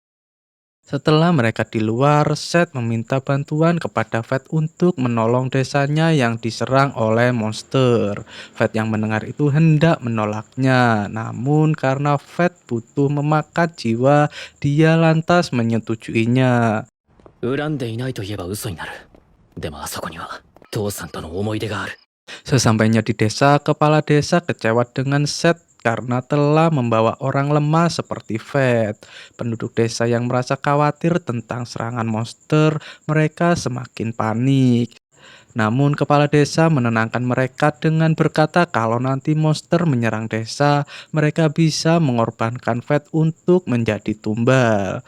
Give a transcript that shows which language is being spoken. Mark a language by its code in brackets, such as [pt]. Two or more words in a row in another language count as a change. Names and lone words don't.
[id] Setelah mereka di luar, Seth meminta bantuan kepada Fate untuk menolong desanya yang diserang oleh monster. Fate yang mendengar itu hendak menolaknya, namun karena Fate butuh memakan jiwa, dia lantas menyetujuinya. [ja] 恨んでいないと言えば嘘になる。でもあそこには父さんとの思い出がある。 [id] Sesampainya di desa, kepala desa kecewa dengan Seth karena telah membawa orang lemah seperti Fate. Penduduk desa yang merasa khawatir tentang serangan monster, mereka semakin panik. Namun kepala desa menenangkan mereka dengan berkata kalau nanti monster menyerang desa, mereka bisa mengorbankan Fate untuk menjadi tumbal.